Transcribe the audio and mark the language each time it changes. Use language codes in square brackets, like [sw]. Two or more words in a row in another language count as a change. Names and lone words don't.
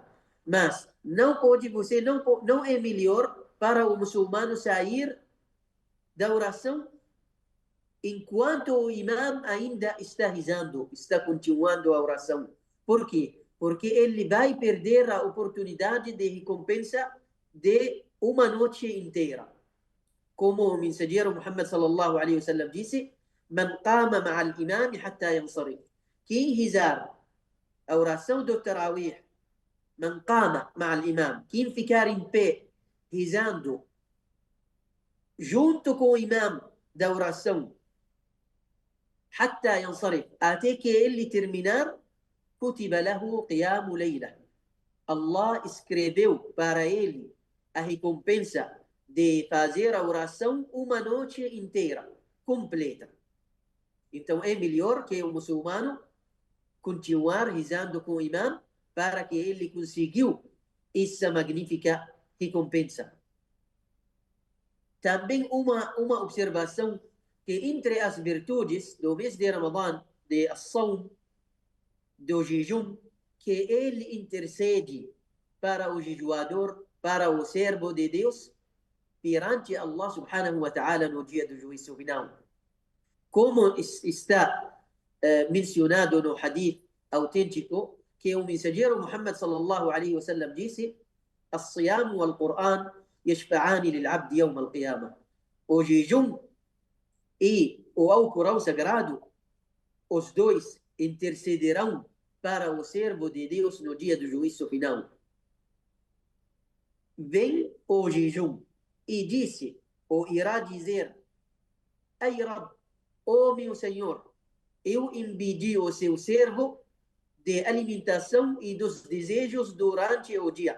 [pt] Mas não é melhor para o muçulmano sair da oração enquanto o imam ainda está rezando, está continuando a oração. Por quê? Porque ele vai perder a oportunidade de recompensa de uma noite inteira. Como o mensageiro Muhammad [ar] صلى الله عليه وسلم [pt] disse: [ar] "من قام مع الإمام حتى ينصرف." [pt] Quem rezar a oração do Tarawih, [ar] من قام مع الإمام, [pt] quem ficar em pé rezando junto com o imam da oração, [ar] حتى ينصرف أتيك اللي terminar كتب له قيام ليلة. [pt] Allah escreveu para ele a recompensa de fazer a oração uma noite inteira, completa. Então é melhor que o muçulmano continuar rezando com o imam para que ele conseguiu essa magnífica recompensa. Também uma observação que entre as virtudes do mês de Ramadã, de As-Sawm, do jejum, que ele intercede para o jejuador, para o servo de Deus, perante Allah [ar] سبحانه وتعالى [pt] no dia do juízo final. Como está mencionado no hadith autêntico, que o mensageiro Muhammad [ar] صلى الله عليه وسلم [pt] disse: [ar] "الصيام والقرآن يشفعان للعبد يوم القيامة." [pt] O jejum e o Alcorão Sagrado, os dois intercederão para o servo de Deus no dia do juízo final. Vem o jejum e disse, ou irá dizer: [ar] "أي رب, [pt] ó meu Senhor, eu impedi o seu servo de alimentação e dos desejos durante o dia.